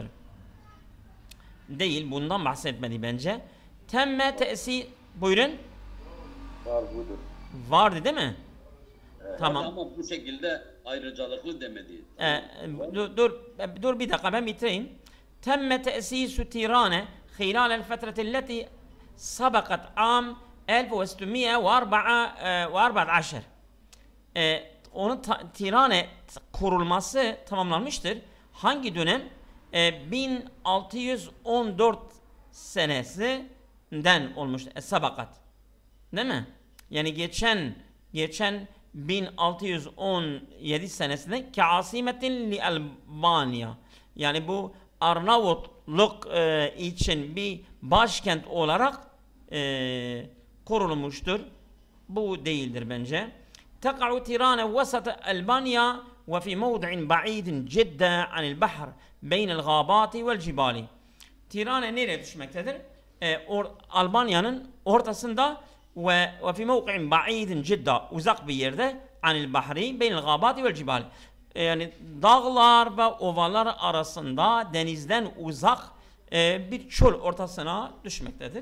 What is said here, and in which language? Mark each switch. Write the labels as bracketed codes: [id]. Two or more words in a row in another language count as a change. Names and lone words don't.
[tr] Değil, bundan bahsetmedi bence. [ar] تم تأسيس, [tr] buyurun. Var budur. Vardı değil mi? Tamam. Ama bu şekilde ayrıcalıklı demedi. Dur bir dakika ben bitireyim. [ar] تم تأسيس Tirane خلال الفترة التي سبقت عام 1614. [tr] Onun Tirane kurulması tamamlanmıştır. Hangi dönem? 1614 senesinden olmuştur. Sabakat. Değil mi? Yani geçen 1617 senesinde [ar] عاصمة لألبانيا. [tr] Yani bu Arnavutluk için bir başkent olarak kurulmuştur. Bu değildir bence. [ar] تقع تيران وسط ألبانيا وفي موضع بعيد جدا عن البحر بين الغابات والجبال. [tr] Tirane nereye düşmektedir? Albanya'nın ortasında ve [ar] في موقع بعيد جدا, [tr] uzak bir yerde [ar] عن البحر بين الغابات والجبال. [tr] Yani dağlar ve ovalar arasında denizden uzak bir çöl ortasına düşmektedir.